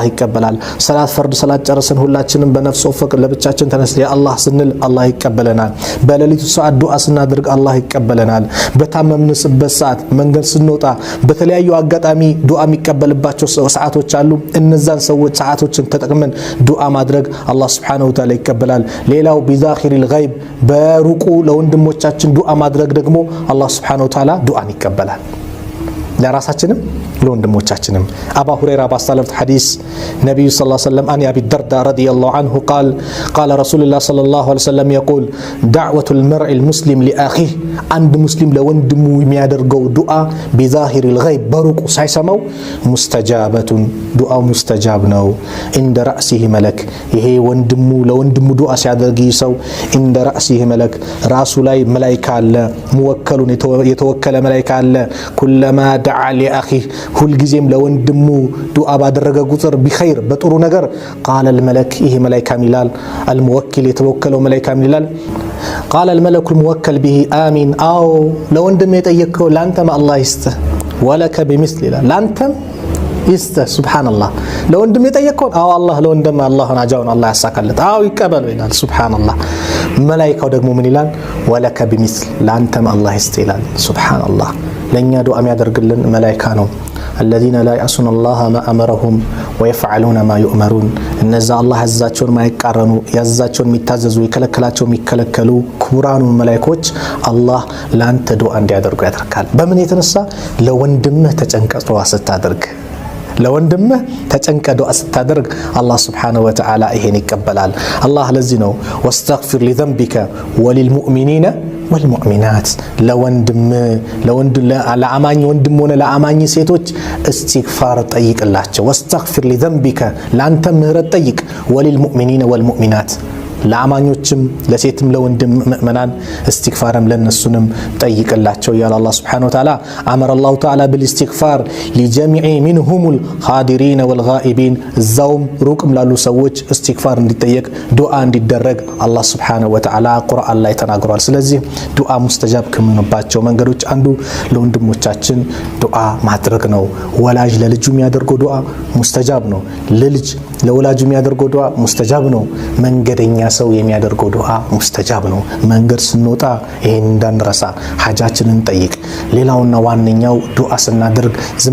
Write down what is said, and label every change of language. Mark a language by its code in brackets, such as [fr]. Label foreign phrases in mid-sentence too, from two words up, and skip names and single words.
[am] ይቀበላል። [ar] صلاة فرض [am] ሰላት ጨርሰን ሁላችንም በነፍስ ወፈቅ ለብቻችን ተነስተን አላህ ስንል አላህ ይቀበለናል። በሌሊቱ ሰዓት ዱዓ ስናደርግ አላህ ይቀበለናል። በታመምንበት ሰዓት መንገድ ስንወጣ በተለያዩ አጋጣሚ ዱዓ የሚቀበልባቸው ሰዓቶች አሉ። እነዛን ሰዓቶችን ተጠቅመን ዱዓ ማድረግ አላህ [ar] سبحانه وتعالى [am] ይቀበላል። ሌላው [ar] بظهر الغيب [am] በሩቁ ለወንድሞቻችን ዱዓ ማድረግ ደግሞ አላህ [ar] سبحانه وتعالى [am] ዱዓን ይቀበላል። ለራሳችንም ለወንድሞቻችንም አባ ሁረይራ ባስተላለፉት ሐዲስ ነብዩ [ar] صلى الله عليه وسلم عن أبي الدرداء رضي الله عنه قال رسول الله صلى الله عليه وسلم يقول دعوة المرء المسلم لأخيه [am] አንድ ሙስሊም ለወንድሙ የሚያደርገው ዱዓ [ar] بظهر الغيب [am] በሩቁ ሳይሰማው ሙስተጃበቱን ዱዓው ሙስተጃብ ነው። እንደ [ar] رأسه ملك [am] ይሄ ወንድሙ ለወንድሙ ዱዓ ሲያደርግ ሰው እንደ [ar] رأسه ملك [am] ራሱ ላይ መላእክት አለ፣ ሙወከሉን የተወከለ መላእክት አለ። [ar] كلما دعا [am] لأخيه ሁልጊዜም ለወንድሙ ዱዓ ባደረገ ቁጥር ቢኸይር በጥሩ ነገር ቃለ الملك ይሄ መላእክት ይላል الموكل የተወከለው መላእክት ይላል ቃለ [ar] الملك الموكل به آمين [am] አው ለወንድም የጠየቀው ላንተም አላህ ይስጥህ ወለከ بمثل ይላል ላንተም ይስጥህ ሱብሃንአላህ ለወንድም የጠየቀው አው አላህ ለወንድም አላህን አጃውን አላህ ያሳካለት አው ይቀበለው ይላል ሱብሃንአላህ። መላእክቱ ደግሞ ምን ይላል [ar] ولك [am] بمثل ላንተም አላህ ይስጥህ ይላል ሱብሃንአላህ። ለኛ ዱዓ የሚያደርግልን መላእክት ነው። [ar] الذين لا يعصون الله ما أمرهم ويفعلون ما يؤمرون [am] እነዛ አላህ ያዛቸውን ማይቃረኑ ያዛቸውን የሚታዘዙ ይከለከላቸው የሚከለከሉ ክቡራኑ መላእክቶች አላህ ላንተ ዱዓ እንዲያደርጉ ያደርጋል። በምን የተነሳ ለወንድምህ ተጨንቀህ ዱዓ ስታደርግ ለወንድምህ ተጨንቀህ ዱዓ ስታደርግ አላህ [ar] سبحانه وتعالى [am] ይሄን ይቀበላል። አላህ ለዚህ ነው [ar] واستغفر لذنبك وللمؤمنين والمؤمنات [am] ለአማኝ ወንድም ሆነ ለአማኝ ሴቶች استغفار ጠይቅላቸው። [ar] واستغفر لذنبك [am] ላንተ ምህረት ጠይቅ [ar] وللمؤمنين والمؤمنات [am] ለአማኞችም ለሴትም ለወንድም ምእመናን استغفارም ለነሱንም ጠይቅላቸው ያለ አላህ [ar] سبحانه وتعالى أمر الله تعالى بالاستغفار لجميع منهم الحاضرين والغائبين [am] እዛውም ሩቅም ላሉ ሰዎች استغفار እንዲጠየቅ ዱዓ እንዲደረግ አላህ [ar] سبحانه وتعالى [am] ቁርአን ላይ ተናግሯል። ስለዚህ ዱዓ ሙስተጃብ ከመሆኑባቸው መንገዶች አንዱ ለወንድሞቻችን ዱዓ ማድረግ ነው። ወላጅ ለልጁ የሚያደርገው ዱዓ ሙስተጃብ ነው። ለልጅ ለወላጁ የሚያደርገው ዱዓ ሙስተጃብ ነው። መንገደኛ ሰው የሚያደርገው ዱዓ ሙስተጃብ ነው። መንገድ ስንወጣ ይሄን እንዳንረሳ ሐጃችንን ጠይቅ። ሌላውና ዋነኛው ዱዓ ስናደርግ ዝም